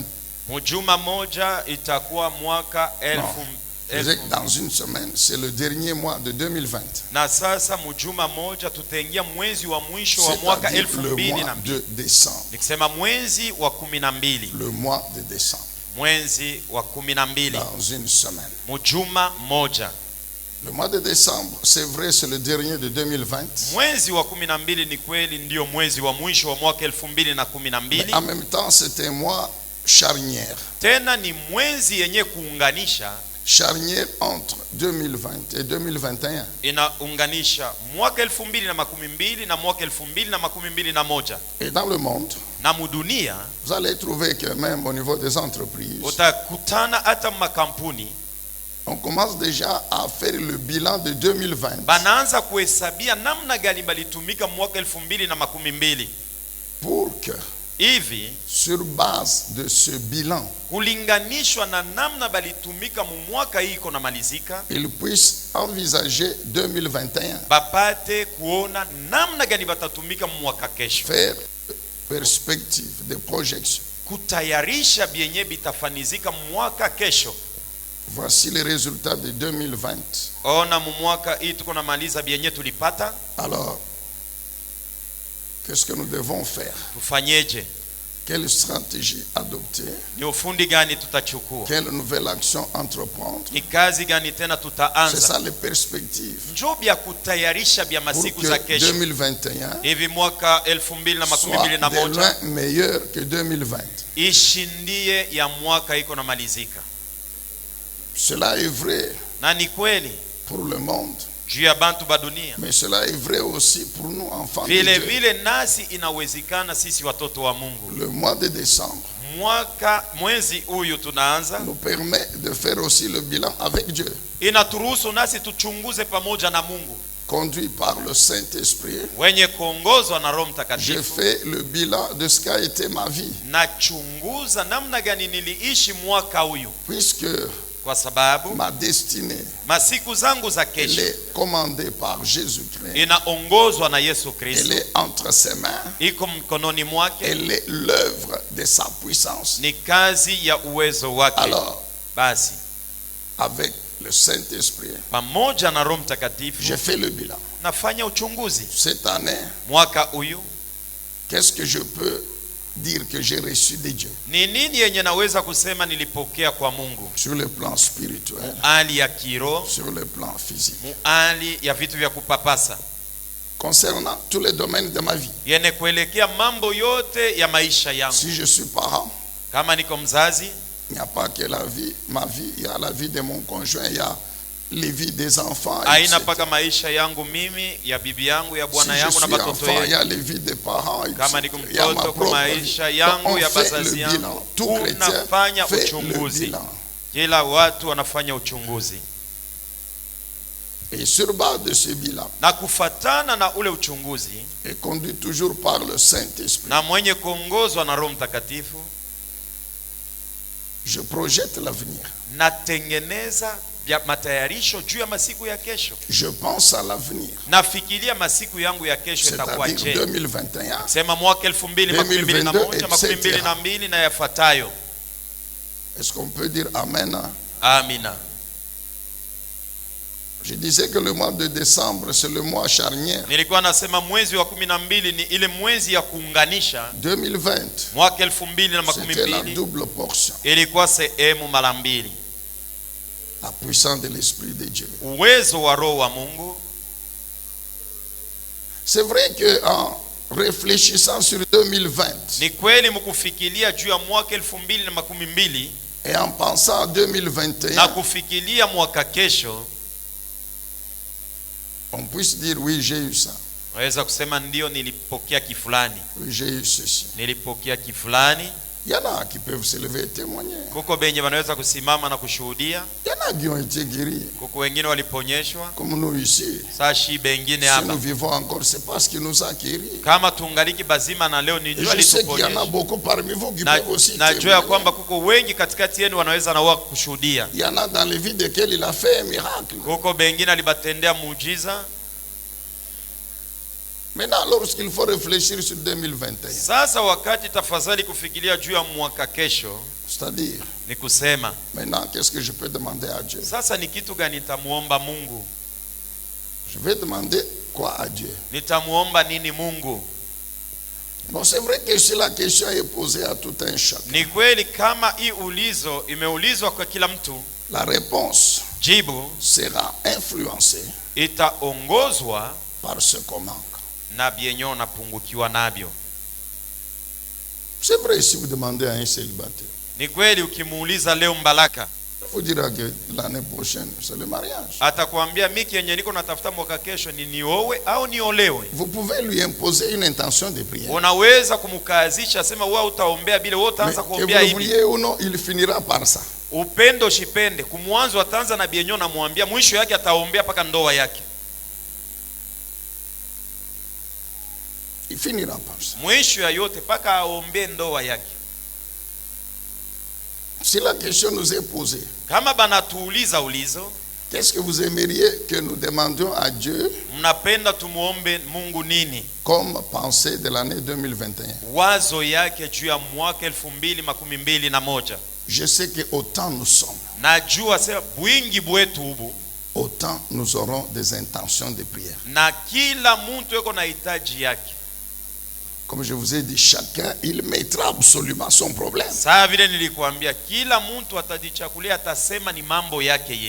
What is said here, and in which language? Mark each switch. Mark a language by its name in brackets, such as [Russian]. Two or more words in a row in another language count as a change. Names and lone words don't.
[Swahili] Mjuma moja itakuwa mwaka [French] Je disais que dans une semaine, c'est le dernier mois de 2020. [Swahili] na sasa mjuma moja tutaingia mwezi wa mwisho wa mwaka [French] C'est-à-dire le mois 2012. de décembre. [Swahili] Nikisema mwezi wa 12, [French] Le mois de décembre. [Swahili] mwezi wa 12, [French] Dans une semaine. [Swahili] mjuma moja. [French] Le mois de décembre, c'est vrai, c'est le dernier de 2020. [Swahili] Mwezi wa 12 ni kweli ndio mwezi wa mwisho wa mwaka 2012. [French] Mais en même temps, c'est un mois charnière. [Swahili] Tena ni mwezi yenye kuunganisha, [French] Charnière entre 2020 et 2021. [Swahili] inaunganisha mwaka 2012 na mwaka 2021. [French] Et dans le monde, [Swahili] Na mudunia [French] vous allez trouver que même au niveau des entreprises, [Swahili] utakutana hata makampuni [French] on commence déjà à faire le bilan de 2020 [Swahili] banaanza kuhesabia namna gani balitumika mwaka 2012 [French] pour que, [Swahili] hivi [French] sur base de ce bilan, [Swahili] kulinganishwa na namna balitumika mu mwaka hii iko na malizika, [French] ils puissent envisager 2021, [Swahili] bapate kuona namna gani batatumika mu mwaka kesho, [French] faire perspective de projection. [Swahili] kutayarisha byenye bitafanizika mwaka kesho. [French] Voici les résultats de 2020. [Swahili] Ona mu mwaka hii tuko na maliza byenye tulipata, [French] Alors, qu'est-ce que nous devons faire? [Swahili] tufanyeje? [French] Quelle stratégie adopter? [Swahili] Ni ufundi gani tutachukua? [French] Quelle nouvelle action entreprendre? [Swahili] Ni kazi gani tena [French] C'est [Swahili] tutaanza? [French] ça les perspectives. [Swahili] Njo bya kutayarisha bya [French] Pour [Swahili] masiku za [French] que [Swahili] kesho. 2021 Hivi mwaka [French] soit de 2021 loin meilleur que 2020. [Swahili] ishindie ya mwaka iko na malizika. [French] Cela est vrai [Swahili] Na ni kweli [French] pour le monde, [Swahili] juu ya bantu ba dunia, [French] mais cela est vrai aussi pour nous, enfants de [Swahili] vile [French] Dieu. [Swahili] vile nasi inawezekana sisi watoto wa Mungu. [French] Le mois de décembre [Swahili] mwezi huyu tunaanza, [French] nous permet de faire aussi le bilan avec Dieu. [Swahili] inaturuhusu nasi tuchunguze pamoja na Mungu. [French] Conduit par le Saint-Esprit, [Swahili] Wenye kuongozwa na Roho [French] je [Swahili] Mtakatifu, [French] fais le bilan de ce qu'a été ma vie. [Swahili] nachunguza namna gani niliishi mwaka huyu, [French] Puisque [Swahili] kwa sababu [French] ma destinée, [Swahili] masiku zangu za [French] elle [Swahili] kesho [French] est commandée par Jésus-Christ. [Swahili] inaongozwa na Yesu [French] Elle [Swahili] Kristo, [French] est entre ses mains. [Swahili] iko mkononi mwake, [French] Elle est l'œuvre de sa puissance. [Swahili] ni kazi ya uwezo wake. [French] Alors, [Swahili] Basi [French] avec le Saint-Esprit, [Swahili] pamoja na Roho Mtakatifu [French] j'ai fait le bilan. [Swahili] nafanya uchunguzi. [French] Cette année, [Swahili] Mwaka huyu [French] qu'est-ce que je peux dire que j'ai reçu de Dieu [Swahili] ni nini yenye naweza kusema nilipokea kwa Mungu? [French] sur le plan spirituel, [Swahili] Hali ya kiroho, [French] sur le plan physique, [Swahili] hali ya vitu vya kupapasa, [French] concernant tous les domaines de ma vie. [Swahili] yenye kuelekea mambo yote ya maisha yangu. [French] Si je suis parent, [Swahili] Kama niko mzazi, [French] il n'y a pas que la vie, ma vie, il y a la vie de mon conjoint, il y a les vies des enfants. [Swahili] haina etc. mpaka maisha yangu mimi, ya bibi yangu, ya [French] Si [Swahili] bwana [French] je [Swahili] yangu na [French] suis [Swahili] batoto [French] enfant, il y [Swahili] yetu. [French] a les vies des parents. [Swahili] Kama etc. niko [French] Il y a ma [Swahili] mtoto, kwa [French] propre vie. [Swahili] maisha [French] Donc, [Swahili] yangu, [French] on [Swahili] ya [French] fait [Swahili] bazazi [French] le [Swahili] yangu. [French] bilan. Tout chrétien [Swahili] Unafanya [French] fait le [Swahili] uchunguzi. [French] bilan. [Swahili] Kila watu wanafanya uchunguzi, [French] Et sur base de ce bilan, [Swahili] na kufatana na ule uchunguzi, [French] et conduit toujours par le Saint-Esprit, [Swahili] na mwenye kuongozwa na Roho Mtakatifu, [French] je projette l'avenir. [Swahili] natengeneza vya matayarisho juu ya masiku ya kesho. [French] Je pense à l'avenir. [Swahili] Nafikiria masiku yangu ya kesho itakuwa [French] C'est-à-dire je. 2021. [Swahili] Sema mwaka 2021, 2022 na yafuatayo. [French] Est-ce qu'on peut dire Amen? [Swahili] Amina. [French] Je disais que le mois de décembre, c'est le mois charnière. [Swahili] Nilikuwa nasema mwezi wa 12 ni ile mwezi ya kuunganisha. 2020, Mwaka [French] c'était la 2012 double portion. [Swahili] ilikuwa sehemu mara mbili. [French] La puissance de l'Esprit de Dieu. [Swahili] Uwezo wa Roho wa Mungu. [French] C'est vrai qu'en réfléchissant sur 2020 [Swahili] Ni kweli mkufikiria juu ya mwaka 2012 [French] et en pensant à [Swahili] na 2021, kufikiria mwaka kesho, [French] on puisse dire oui, j'ai eu ça. [Swahili] naweza kusema ndio nilipokea kifulani. [French] Oui, j'ai eu ceci. [Swahili] Nilipokea kifulani. [French] Il y en a qui peuvent se lever et témoigner. [Swahili] Kuko benye wanaweza kusimama na kushuhudia. [French] Il y en a qui ont été guéris. [Swahili] Kuko wengine waliponyeshwa. [French] Comme nous ici. [Swahili] Sashi bengine [French] Si [Swahili] hapa. [French] nous vivons encore, c'est parce qu'il nous a guéris. [Swahili] Kama tungaliki bazima na leo ni [French] Et [Swahili] jua [French] je sais qu'il y en a [Swahili] lituponyesha. [French] beaucoup parmi vous qui peuvent aussi [Swahili] Najua ya [French] témoigner. [Swahili] kwamba kuko wengi katikati yenu wanaweza na wao kushuhudia. [French] Il y en a dans les vies desquelles il a fait un miracle. [Swahili] Kuko bengine alibatendea muujiza. [French] Maintenant, lorsqu'il faut réfléchir sur 2021, [Swahili] Sasa wakati tafadhali kufikiria juu ya mwaka kesho, [French] c'est-à-dire, [Swahili] ni kusema [French] maintenant, qu'est-ce que je peux demander à Dieu? [Swahili] sasa ni kitu gani nitamuomba Mungu? [French] Je vais demander quoi à Dieu? [Swahili] Nitamuomba nini Mungu? [French] Bon, c'est vrai que si la question est posée à tout un chacun, [Swahili] Ni kweli kama hii ulizo imeulizwa kwa kila mtu, [French] la réponse [Swahili] jibu [French] sera influencée [Swahili] itaongozwa [French] par ce qu'on manque. [Swahili] na vyenye unapungukiwa navyo. [French] C'est vrai si vous demandez à un célibataire, [Swahili] Ni kweli ukimuuliza leo Mbalaka, [French] il vous dira que l'année prochaine, c'est le mariage. [Swahili] atakwambia miki yenye niko natafuta mwaka kesho ni niowe au niolewe. [French] Vous pouvez lui imposer une intention de prière. [Swahili] Unaweza kumkazisha sema wewe utaombea bila wewe [French] Mais [Swahili] utaanza [French] que [Swahili] kuombea [French] vous le [Swahili] hivi. [French] vouliez ou non, il finira par ça. [Swahili] Upendo shipende, kumwanzo ataanza na bienyo na mwambia, mwisho yake ataombea paka ndoa yake. [French] Il finira par ça. [Swahili] Mwisho ya yote paka aombee ndoa yake. [French] Si la question nous est posée, [Swahili] Kama banatuuliza ulizo, [French] qu'est-ce que vous aimeriez que nous demandions à Dieu [Swahili] mnapenda tumuombe Mungu nini? [French] comme pensée de l'année 2021? [Swahili] Wazo yake juu ya mwaka 2021. [French] Je sais que autant nous sommes, [Swahili] Najua sasa bwingi bwetu ubu, [French] autant nous aurons des intentions de prière. [Swahili] na kila mtu yuko na hitaji yake. [French] Comme je vous ai dit, chacun, il mettra absolument son problème. [Swahili] Saa vile nilikuambia, kila mtu atajichakulia, atasema ni mambo yake ye.